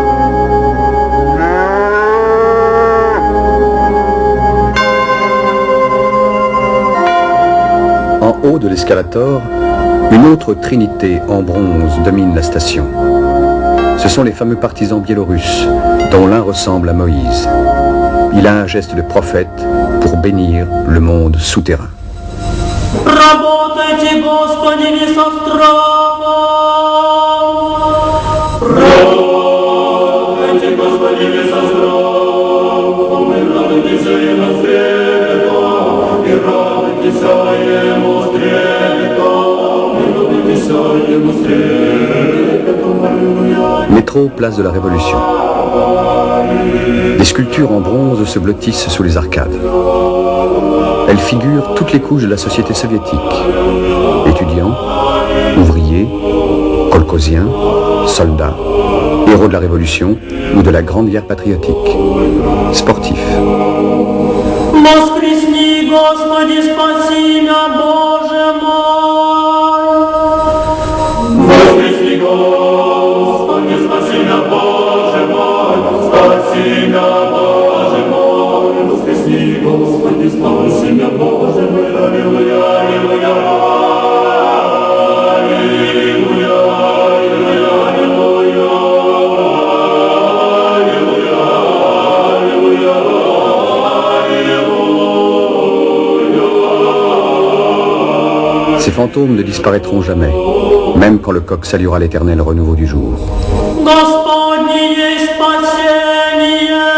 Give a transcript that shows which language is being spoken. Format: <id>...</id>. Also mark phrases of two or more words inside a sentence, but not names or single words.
<fr>En haut de l'escalator, une autre trinité en bronze domine la station. Ce sont les fameux partisans biélorusses, dont l'un ressemble à Moïse. Il a un geste de prophète pour bénir le monde souterrain.</fr> <ru>Работайте, Господи, не со страхом. Работайте, Господи, не со страхом. И радуйтесь ему с трепетом. И радуйтесь ему с трепетом. И радуйтесь ему с трепетом.</ru> <fr>Métro, place de la Révolution. Des sculptures en bronze se blottissent sous les arcades. Elles figurent toutes les couches de la société soviétique. Étudiants, ouvriers, kolkhoziens, soldats, héros de la Révolution ou de la Grande Guerre patriotique, sportifs.</fr> <ru>Воскресни, Господи, спаси меня, Боже мой. Воскресни, Господи, спаси меня, Боже мой. Спаси меня, Боже мой. Воскресни, Господи, спаси меня, Боже мой. Аллилуйя, аллилуйя, аллилуйя, аллилуйя, аллилуйя, аллилуйя, аллилуйя.</ru> <fr>Ces fantômes ne disparaîtront jamais, même quand le coq saluera l'éternel renouveau du jour.</fr> <ru>Господне есть спасение.</ru>